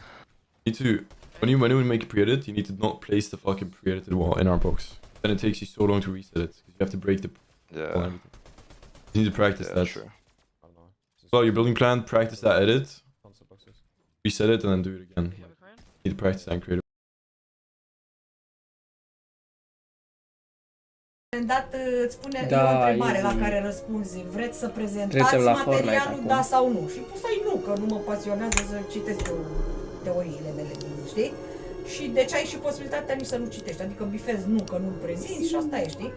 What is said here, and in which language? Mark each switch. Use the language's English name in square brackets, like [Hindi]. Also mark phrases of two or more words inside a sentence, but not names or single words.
[English] You need to, when you make a pre-edit, you need to not place the fucking pre-edited wall in our box. Then it takes you so long to reset it because you have to break the wall and everything. You need to practice that. True. Well, your building plan, practice that edit, reset it, and then do it again. You need to practice that and create. [Romanian] Dat îți spune o întrebare la care răspunzi. Vreți să prezentați materialul, da sau nu? Și poți să-i nu, că nu mă pasionează să citesc eu teoriile mele, știi? Și deci ai și posibilitatea nici să nu citești, adică bifezi nu, că nu-l prezinți și asta e, știi?